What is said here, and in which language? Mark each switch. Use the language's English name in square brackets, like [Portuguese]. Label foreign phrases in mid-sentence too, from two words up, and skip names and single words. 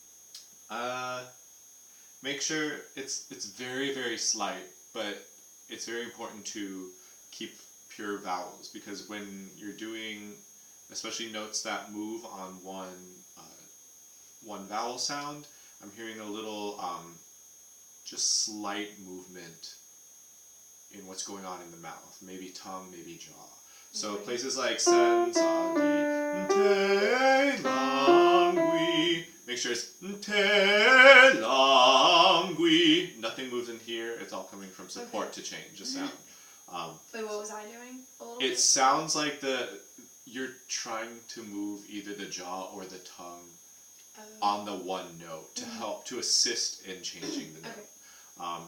[English] Make sure it's very, very slight, but it's very important to keep pure vowels, because when you're doing, especially notes that move on one vowel sound, I'm hearing a little just slight movement in what's going on in the mouth, maybe tongue, maybe jaw. So places like sen, sa, di, te, lang, gui. Make sure it's te, lang, gui. Nothing moves in here. It's all coming from support to change the sound. Wait, what was I doing? A little It bit? sounds like you're trying to move either the jaw or the tongue on the one note to help, to assist in changing the note.